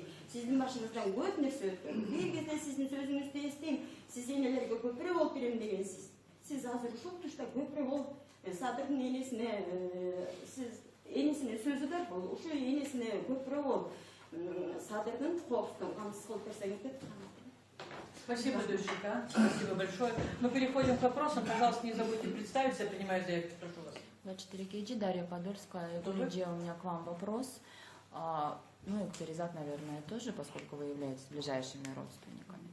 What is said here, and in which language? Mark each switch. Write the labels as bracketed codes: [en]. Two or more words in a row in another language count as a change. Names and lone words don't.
[ky] Сиздин башыңыздан көп нерсе өттү. Бир кезде сиздин сөзүңүздү эстейм, сиз энелерге көпүрө болуп берем дегенсиз. Сиз азыр ушул тушта көпүрө болуп Садырдын энесине сиз энесине сөзү бар, бул ушул энесине көпүрө болуп Садырдын коопсуздугун камсыз кылып берсеңиз. [ru] Спасибо, Дульшикан. Спасибо большое. Мы переходим к вопросам. Пожалуйста, не забудьте представиться. Я принимаю заявки. Прошу вас. 24 Киджи, Дарья Подольская. Тоже? Гулиджи, у меня к вам вопрос. Ну и Ктеризат, наверное, тоже, поскольку вы являетесь ближайшими родственниками.